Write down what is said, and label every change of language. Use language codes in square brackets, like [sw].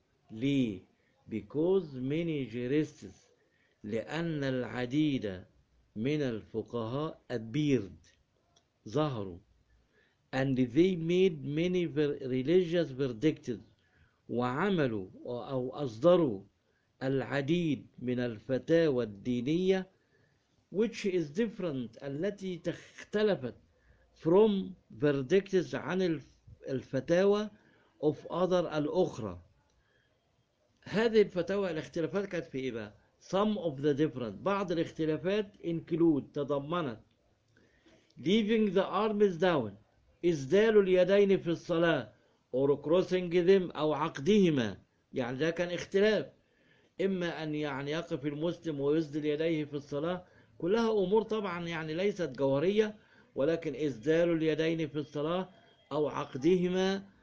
[ar] ليه؟ [en] because many jurists، [ar] لأن العديد من الفقهاء [en] appeared، [ar] ظهروا، [en] and they made many religious verdicts، [ar] وعملوا أو أصدروا العديد من الفتاوى الدينية [en] which is different، [ar] التي اختلفت [en] from verdicts [ar] عن الفتاوى [en] of other [ar] الأخرى. هذه الفتاوى الاختلافات كانت في إيه بقى؟ [en] Some of the different. [ar] بعض الاختلافات [en] include [ar] تضمنت [en] leaving the arms down. [ar] إزدال اليدين في الصلاة [en] or crossing them [ar] أو عقدهما. يعني ده كان اختلاف. إما أن يعني يقف المسلم ويزدل يديه في الصلاة. كلها أمور طبعا يعني ليست جوهرية. ولكن إزدال اليدين في الصلاة أو عقدهما.